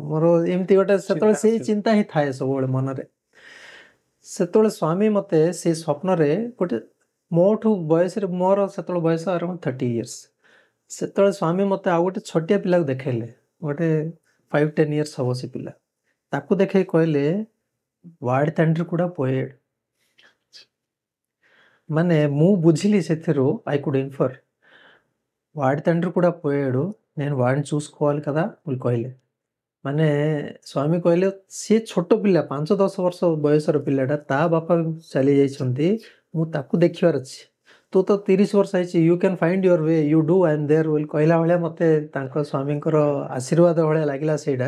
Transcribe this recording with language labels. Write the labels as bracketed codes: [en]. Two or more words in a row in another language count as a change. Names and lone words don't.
[or] ମୋର ଏମିତି ଗୋଟେ ସେତେବେଳେ ସେଇ ଚିନ୍ତା ହିଁ ଥାଏ ସବୁବେଳେ ମନରେ। ସେତେବେଳେ ସ୍ୱାମୀ ମୋତେ ସେଇ ସ୍ୱପ୍ନରେ ଗୋଟେ ମୋଠୁ ବୟସରେ, ମୋର ସେତେବେଳେ ବୟସ ଆରାଉଣ୍ଡ 30 years। ସେତେବେଳେ ସ୍ୱାମୀ ମୋତେ ଆଉ ଗୋଟେ ଛୋଟିଆ ପିଲାକୁ ଦେଖେଇଲେ, ଗୋଟେ 5-10 years ହେବ ସେ ପିଲା। ତାକୁ ଦେଖେଇ କହିଲେ, [te] వాడి తండ్రి కూడా పోయాడు। [or] ମାନେ ମୁଁ ବୁଝିଲି ସେଥିରୁ, [en] I could infer [te] వాడి తండ్రి కూడా పోయాడు, నేను వాడిని చూసుకోవాలి కదా [or] ବୋଲି କହିଲେ। ମାନେ ସ୍ୱାମୀ କହିଲେ, ସିଏ ଛୋଟ ପିଲା, 5-10 ବର୍ଷ ବୟସର ପିଲାଟା, ତା ବାପା ଚାଲି ଯାଇଛନ୍ତି, ମୁଁ ତାକୁ ଦେଖିବାର ଅଛି। ତୁ ତ 30 ବର୍ଷ ହେଇଛି, [en] you can find your way, you do, I am there [or] ବୋଲି କହିଲା ଭଳିଆ ମୋତେ ତାଙ୍କ ସ୍ୱାମୀଙ୍କର ଆଶୀର୍ବାଦ ଭଳିଆ ଲାଗିଲା ସେଇଟା।